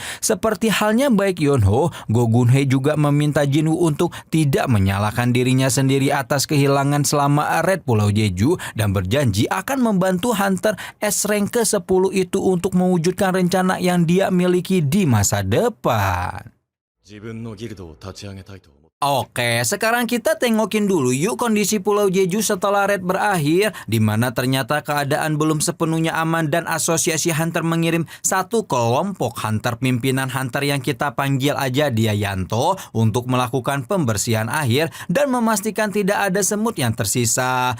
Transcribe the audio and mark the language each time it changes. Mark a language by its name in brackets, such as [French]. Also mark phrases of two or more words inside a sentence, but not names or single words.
[Indonesian] Seperti halnya baik Yonho, Go Gun-hye juga meminta Jinwoo untuk tidak menyalahkan dirinya sendiri atas kehilangan selama raid Pulau Jeju dan berjanji akan membantu [English] Hunter S-Rank [Indonesian] ke-10 itu untuk mewujudkan rencana yang dia miliki di masa depan. [Japanese] 自分のギルドを立ち上げたいと思う。 [Indonesian] Oke, sekarang kita tengokin dulu yuk kondisi Pulau Jeju setelah raid berakhir, di mana ternyata keadaan belum sepenuhnya aman dan asosiasi hunter mengirim satu kelompok hunter pimpinan hunter yang kita panggil aja dia Yanto untuk melakukan pembersihan akhir dan memastikan tidak ada semut yang tersisa.